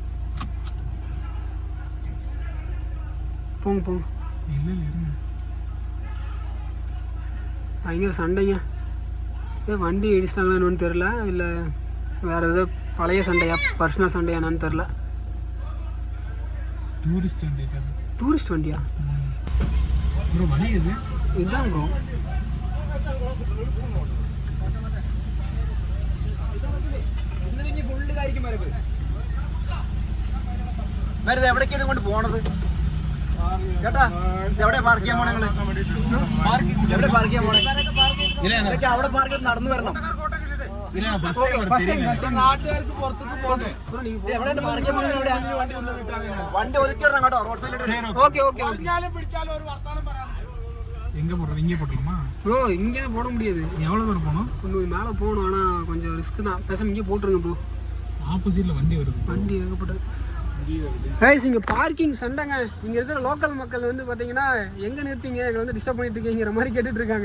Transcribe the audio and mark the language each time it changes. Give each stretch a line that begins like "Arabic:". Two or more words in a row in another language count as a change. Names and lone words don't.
Tamil: போங்க போங்க, பயங்கர சண்டைங்க. வண்டி இடிச்சிட்டாங்களா என்னன்னு தெரில, இல்லை வேறு ஏதோ பழைய சண்டையா, பர்சனல் சண்டையா என்னன்னு தெரில. டூரிஸ்ட் வண்டியா ப்ரோ? வண்டி இது இதுதான் ப்ரோ.
Malayalam: എവിടേക്ക് ഇത് കൊണ്ട് പോണത് കേട്ടാ? എവിടെ പാർക്ക് ചെയ്യാൻ പോണേ? എവിടെ പാർക്ക് ചെയ്യാൻ പോണേ? അവിടെ പാർക്ക് ചെയ്ത് നടന്നു വരണം. വണ്ടി ഒതുക്കിടണം കേട്ടോ, റോഡ് സൈഡിൽ.
Tamil: எங்கே போடுறது? இங்கே போட்டலாமா ப்ரோ? இங்கே போட முடியாது. எவ்வளோ தூரம் போகணும்? கொஞ்சம் மேலே போகணும், ஆனால் கொஞ்சம் ரிஸ்க் தான். பேசாம இங்கே போட்டுருங்க ப்ரோ. ஆப்போசிட்டில் வண்டி வருது, வண்டி ஏகப்பட்டது. கைஸ், இங்கே பார்க்கிங் சண்டைங்க. இங்கே இருக்கிற லோக்கல் மக்கள் வந்து பார்த்தீங்கன்னா எங்கே நிறுத்திங்க, எங்களை வந்து டிஸ்டர்ப் பண்ணிட்டு இருக்கீங்கிற மாதிரி கேட்டுட்டு இருக்காங்க.